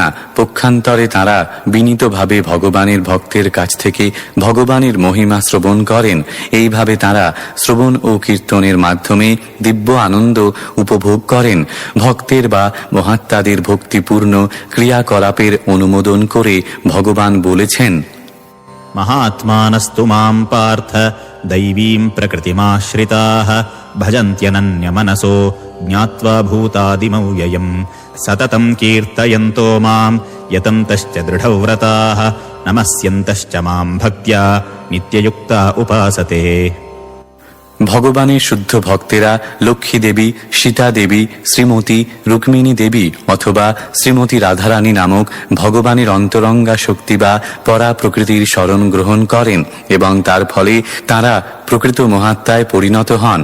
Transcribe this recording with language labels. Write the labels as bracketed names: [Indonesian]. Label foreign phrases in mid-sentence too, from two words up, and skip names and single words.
[Bangla] পক্ষান্তরে তারা বিনীতভাবে ভগবানের ভক্তের কাছ থেকে ভগবানের মহিমা শ্রবণ করেন। এইভাবে তারা শ্রবণ ও কীর্তনের মাধ্যমে দিব্য আনন্দ উপভোগ করেন। ভক্তের বা মহাত্মাদের ভক্তিপূর্ণ ক্রিয়াকলাপের অনুমোদন করে ভগবান বলেছেন, [Sanskrit] महात्मानस्तु मां पार्थ दैवीं प्रकृतिमाश्रिताः भजन्त्यनन्यमनसो ज्ञात्वा भूतादिमव्ययम् सततं कीर्तयन्तो मां यतन्तश्च दृढव्रताः नमस्यन्तश्च मां भक्त्या नित्ययुक्ता उपासते। [Bangla] ভগবানের শুদ্ধ ভক্তেরা লক্ষ্মী দেবী, সীতা দেবী, শ্রীমতী রুক্মিণী দেবী অথবা শ্রীমতী রাধারানী নামক ভগবানের অন্তরঙ্গা শক্তি বা পরা প্রকৃতির শরণ গ্রহণ করেন এবং তার ফলে তারা প্রকৃত মহাত্মায় পরিণত হন।